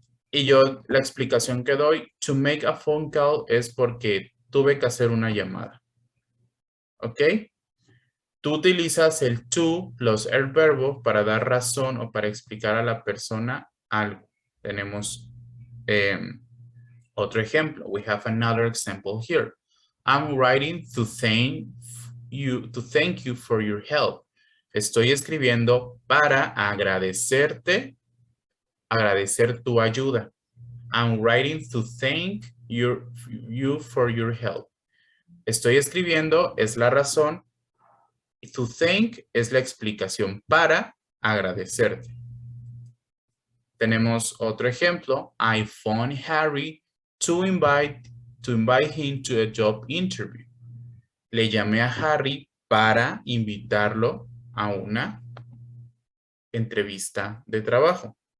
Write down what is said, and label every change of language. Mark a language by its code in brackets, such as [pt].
[es] Y yo la explicación que doy, [en] to make a phone call [es] es porque tuve que hacer una llamada. ¿Ok? Tú utilizas el to plus el verbo para dar razón o para explicar a la persona algo. Tenemos otro ejemplo. [en] We have another example here. I'm writing to thank you for your help. [es] Estoy escribiendo para agradecerte, agradecer tu ayuda. [en] I'm writing to thank you for your help. [es] Estoy escribiendo es la razón. To thank es la explicación para agradecerte. Tenemos otro ejemplo. [en] I phoned Harry to invite him to a job interview. [es] Le llamé a Harry para invitarlo a una entrevista de trabajo.